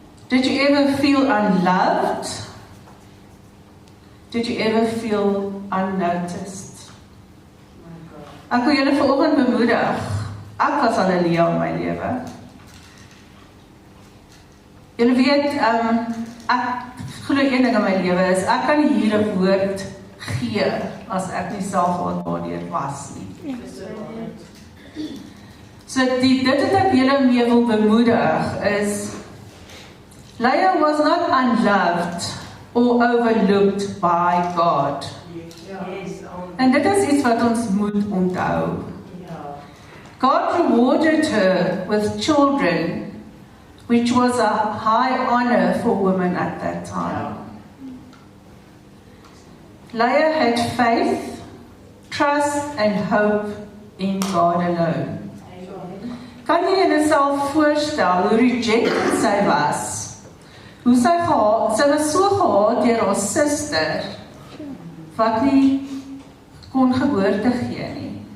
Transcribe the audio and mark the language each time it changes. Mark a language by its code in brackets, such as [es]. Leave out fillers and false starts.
[en] Did you ever feel unloved? Did you ever feel unnoticed? [af] Ek wil julle vanoggend bemoedig. Ek was al 'n leeu in my lewe. Julle weet, ek glo een ding in my lewe is, ek kan nie hier 'n woord gee as ek nie self daardeur was nie. So dit wat ek julle mee wil bemoedig is, [en] Leah was not unloved or overlooked by God. [af] En dit is iets wat ons moet onthou. [en] God rewarded her with children, which was a high honor for women at that time. Leah had faith, trust and hope in God alone. [af] Kan jy jouself voorstel hoe rejected sy was? Hoe sy was so gehaat deur haar suster wat nie kon geboorte gee nie.